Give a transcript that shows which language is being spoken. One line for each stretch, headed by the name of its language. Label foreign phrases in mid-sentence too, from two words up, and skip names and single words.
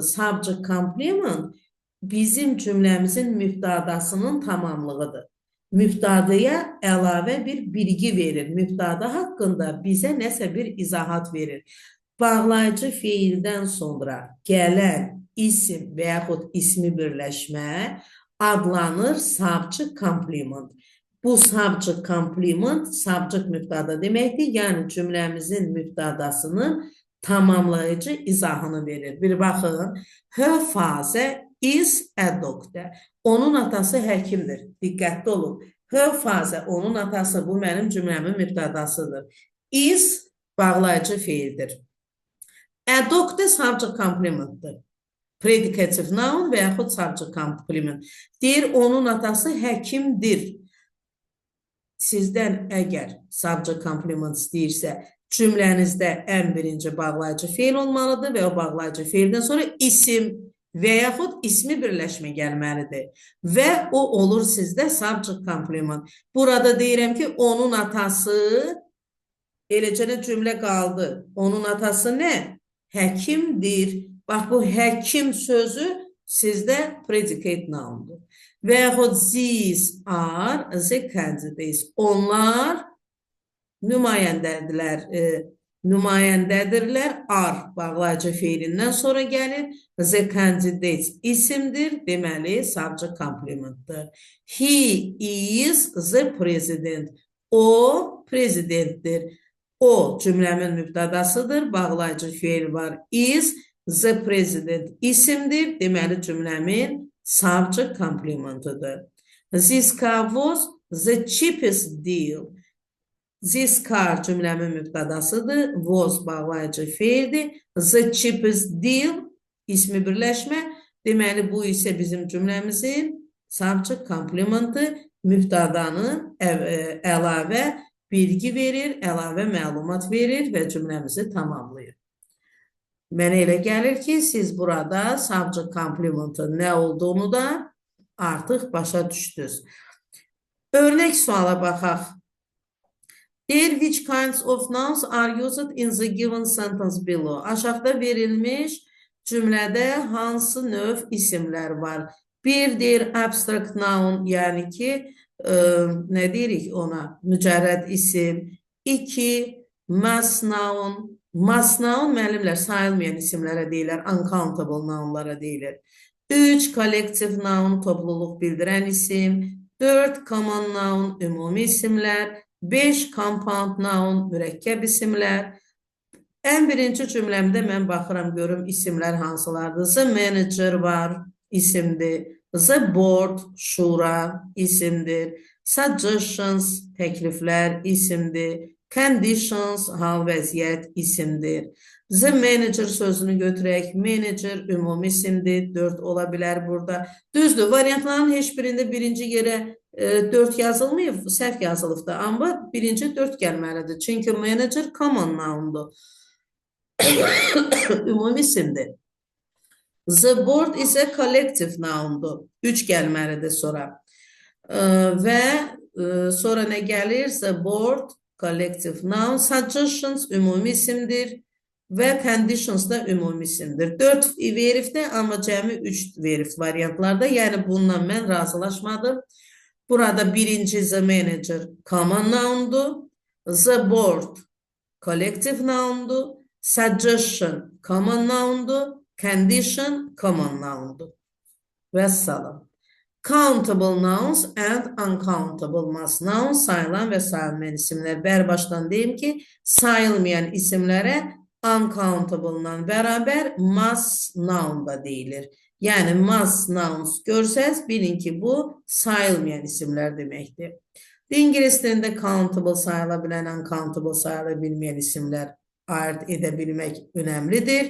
English: Subject complement
Azerbaijani: bizim cümləmizin mübtədasının tamamlığıdır. Mübtədaya əlavə bir bilgi verir. Mübtəda haqqında bizə nəsə bir izahat verir. Bağlayıcı feildən sonra gələn isim və yaxud ismi birləşmə adlanır
English: subject complement.
Azerbaijani: Bu
English: subject complement subject
Azerbaijani: mübtəda deməkdir. Yəni cümləmizin mübtədasının tamamlayıcı izahını verir. Bir baxın,
English: her father is a doctor.
Azerbaijani: Onun atası həkimdir. Diqqətli olun.
English: Her father,
Azerbaijani: onun atası, bu mənim cümləmin mübtədasıdır. Is bağlayıcı feildir.
English: A doctor subject complementdir. Predicative noun
Azerbaijani: və yaxud
English: subject complement.
Azerbaijani: Deyir, onun atası həkimdir. Sizdən əgər
English: subject complement
Azerbaijani: istəyirsə, cümlənizdə ən birinci bağlayıcı feil olmalıdır və o bağlayıcı feildən sonra isim və yaxud ismi birləşmə gəlməlidir. Və o olur sizdə
English: subject complement.
Azerbaijani: Burada deyirəm ki, onun atası, eləcə də cümlə qaldı. Onun atası nə? Həkimdir. Bax, bu həkim sözü sizdə
English: predicate noundur.
Azerbaijani: Və yaxud
English: these are the candidates.
Azerbaijani: Onlar nümayəndədirlər. Are bağlayıcı feilindən sonra gəlir.
English: The candidates isimdir.
Azerbaijani: Deməli,
English: subject complementdir. He is the president.
Azerbaijani: O prezidentdir. O cümləmin mübtədasıdır. Bağlayıcı feil var.
English: Is the president
Azerbaijani: isimdir. Deməli, cümləmin
English: subject complementıdır. This car was the cheapest deal. This car
Azerbaijani: cümləmin mübtədasıdır. Was bağlayıcı feildir.
English: The cheapest deal
Azerbaijani: ismi birləşmə. Deməli, bu isə bizim cümləmizin
English: subject complementı,
Azerbaijani: mübtədanın əlavə bilgi verir, əlavə məlumat verir və cümləmizi tamamlayır. Mənə elə gəlir ki, siz burada
English: subject complement'ın
Azerbaijani: nə olduğunu da artıq başa düşdünüz. Örnək suala baxaq.
English: There which kinds of nouns are used in the given sentence below?
Azerbaijani: Aşağıda verilmiş cümlədə hansı növ isimlər var? Bir deyir
English: abstract noun,
Azerbaijani: yəni ki, nə deyirik ona? Mücərrəd isim. 2,
English: mass noun. Mass noun
Azerbaijani: müəllimlər sayılmayan isimlərə deyilir,
English: uncountable nounlara
Azerbaijani: deyilir. 3,
English: collective noun,
Azerbaijani: topluluq bildirən isim. 4,
English: common noun,
Azerbaijani: ümumi isimlər. 5,
English: compound noun,
Azerbaijani: mürəkkəb isimlər. Ən birinci cümləmdə mən baxıram, görüm isimlər hansılardır.
English: The manager
Azerbaijani: var, isimdir.
English: The board,
Azerbaijani: şura, isimdir. Suggestions, təkliflər, isimdir. Conditions, hal vəziyyət, isimdir.
English: The manager
Azerbaijani: sözünü götürək. Manager, ümumi isimdir. 4 ola bilər burada. Düzdür, variantların heç birində birinci yerə 4 yazılmayıb, səhv yazılıbdır. Amma birinci 4 gəlməlidir. Çünki manager
English: common noundur.
Azerbaijani: Ümumi isimdir.
English: The board
Azerbaijani: isə
English: collective noundur.
Azerbaijani: 3 gəlməlidir sonra. Və sonra nə gəlir?
English: The board, collective noun.
Azerbaijani: Suggestions, ümumi isimdir. Və conditions da ümumi isimdir. 4 veribdir, amma cəmi 3 verib variantlarda. Yəni, bununla mən razılaşmadım. Burada birinci
English: the manager common noundur. The board collective noundur. Suggestion common noundur. Condition common noundur. Vəssalam. Countable nouns and uncountable mass nouns
Azerbaijani: sayılan və sayılmayan isimlər. Bərbaşdan deyim ki, sayılmayan isimlərə uncountable-la bərabər
English: mass noun
Azerbaijani: da deyilir. Yəni,
English: mass nouns
Azerbaijani: görsəz, bilin ki, bu sayılmayan isimlər deməkdir. İngilis dilində countable sayıla bilən, uncountable sayıla bilməyən isimlər ayırt edə bilmək önəmlidir.